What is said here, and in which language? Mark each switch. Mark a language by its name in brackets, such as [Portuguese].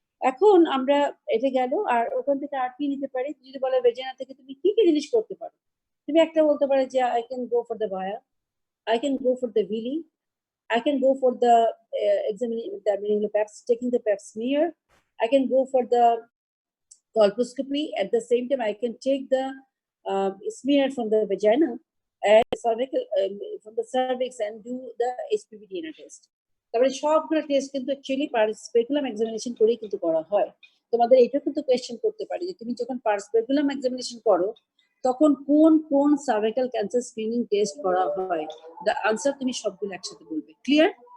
[Bangla] এখন আমরা এটা গেল, আর ওখান থেকে আর কি নিতে পারি? যদি বলে ভ্যাজিনা থেকে তুমি কি কি জিনিস করতে পারো, তুমি একটা বলতে পারো যে [English] I can go for the VIA, I can go for the VILI, I can go for the examining the pap, taking the pap smear. I can go for the colposcopy. At the same time, I can take the smear from the vagina and cervical from the cervix and do the HPV DNA test. [Bangla] তারপরে সবগুলো test কিন্তু actually পার্সপেকুলাম examination করেই কিন্তু করা হয়। তোমাদের এটা কিন্তু কোয়েশ্চেন করতে পারে যে তুমি যখন পার্সপেকুলাম এক্সামিনেশন করো তখন কোন কোন সার্ভাইকাল ক্যান্সার স্ক্রিনিং টেস্ট করা হয়, [English] the answer [Bangla] তুমি সবগুলো একসাথে বলবে। [English] Clear?